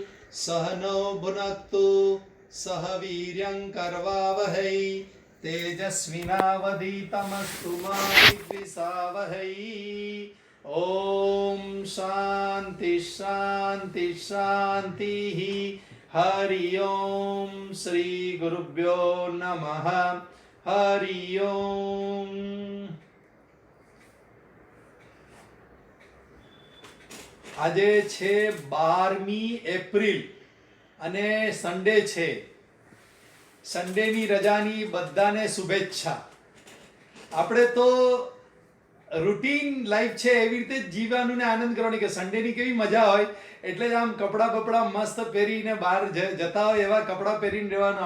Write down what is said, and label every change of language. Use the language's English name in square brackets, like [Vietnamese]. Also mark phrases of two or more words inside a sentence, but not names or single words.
[Sanskrit] सह नो भुनक्तु सह वीर्यं करवावहै तेजस्विनावधीतमस्तु मा विद्विषावहै। ओम शांति शांति शांति। हरि ओम श्री गुरुभ्यो नमः। हरि ओम। [Gujarati] આજે છે 12મી એપ્રિલ અને સન્ડે છે. સન્ડેની રજાની બધાને શુભેચ્છા. આપણે તો રૂટીન લાઈફ છે એવી રીતે જ જીવવાનું ને આનંદ કરવાની કે સન્ડેની કેવી મજા હોય એટલે જ આમ કપડાં બપડા મસ્ત પહેરીને બહાર જતા હોય એવા કપડાં પહેરીને રહેવાનું.